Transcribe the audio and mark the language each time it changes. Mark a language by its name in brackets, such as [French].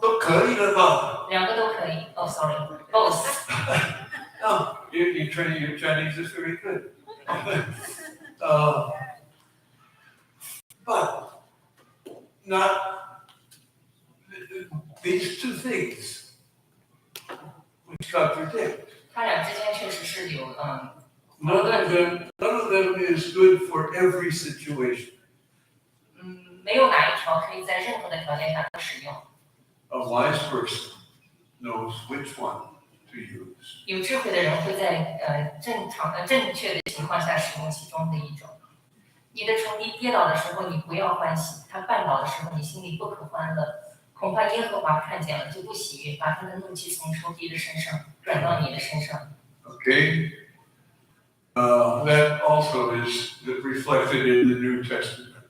[Chinese] 都可以了吧？两个都可以。 [English] Oh sorry，both。 No, your Chinese is very good. But not these two things which contradict. [Chinese] 他俩之间确实是有 [English] None of them is good for every situation. [Chinese] 没有哪一条可以在任何的条件下都使用。 [English] A wise person knows which one to use. [Chinese] 有智慧的人会在正确的情况下使用其中的一种。你的仇敌跌倒的时候，你不要欢喜；他绊倒的时候，你心里不可欢乐。恐怕耶和华看见了，就不喜悦，把他的怒气从仇敌的身上转到你的身上。 [English] Okay? That also is reflected in the New Testament.